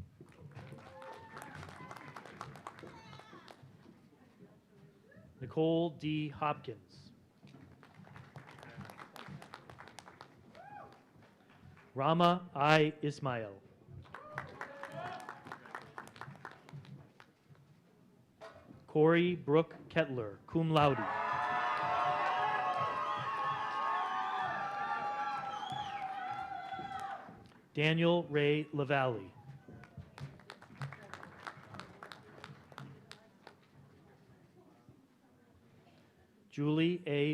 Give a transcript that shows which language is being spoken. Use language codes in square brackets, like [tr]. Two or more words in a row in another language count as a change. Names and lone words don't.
[en] Nicole D. Hopkins. Rama I. Ismail. Corey Brooke Kettler, [la] cum laude. [en] Daniel Ray Lavalle. Julie A.